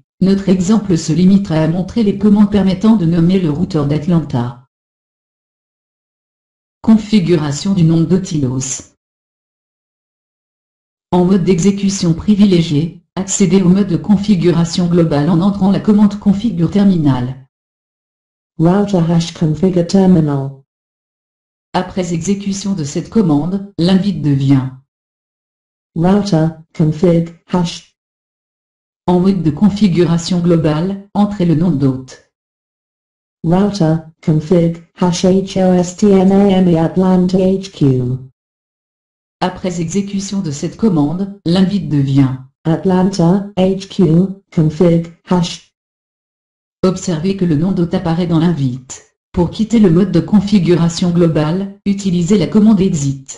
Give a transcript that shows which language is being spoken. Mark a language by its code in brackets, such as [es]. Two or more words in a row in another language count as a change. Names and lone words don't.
[fr] Notre exemple se limitera à montrer les commandes permettant de nommer le routeur d'Atlanta. Configuration du nom d'Otilos. En mode d'exécution privilégié, accédez au mode de configuration globale en entrant la commande [en] configure terminal. router hash configure terminal. [fr] Après exécution de cette commande, l'invite devient [en] router config hash. [fr] En mode de configuration globale, entrez le nom d'hôte. [en] router config hash hostname Atlanta HQ. [fr] Après exécution de cette commande, l'invite devient [en] Atlanta HQ config hash. [fr] Observez que le nom d'hôte apparaît dans l'invite. Pour quitter le mode de configuration globale, utilisez la commande exit.